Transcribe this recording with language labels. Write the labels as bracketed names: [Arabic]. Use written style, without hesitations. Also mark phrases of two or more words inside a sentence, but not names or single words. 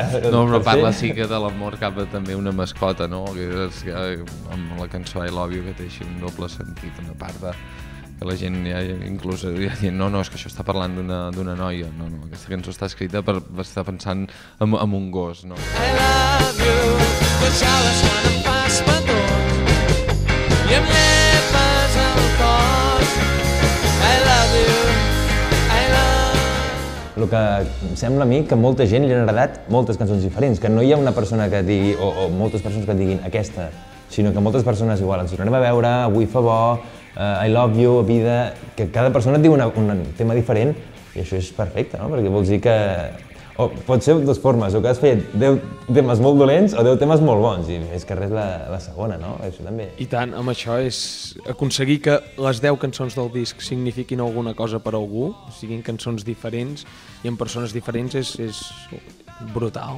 [Catalan] No, però parla sí que de l'amor cap a també una mascota, no? Amb la cançó I Love You, que té així un doble sentit, una part que la gent ja inclús ja dient no, és que això està parlant d'una noia. No, aquesta cançó està escrita per estar pensant en un gos, no? [English] I love you, [Catalan] deixades quan em fas petó i em llepes el cor. [English] I love you, I love... [Catalan] El que em sembla a mi que molta gent li han agradat moltes cançons diferents, que no hi ha una persona que digui, o moltes persones que diguin aquesta, sinó que moltes persones igual ens tornarem a veure, avui fa bo, [English] I love you, [Catalan] vida, que cada persona et diu un tema diferent i això és perfecte, no? Perquè vols dir que pot ser de dues formes, o que has fet 10 temes molt dolents o 10 temes molt bons, i és que res la segona, no? Això també. I tant, amb això és aconseguir que les 10 cançons del disc signifiquin alguna cosa per a algú, siguin cançons diferents i amb persones diferents és brutal.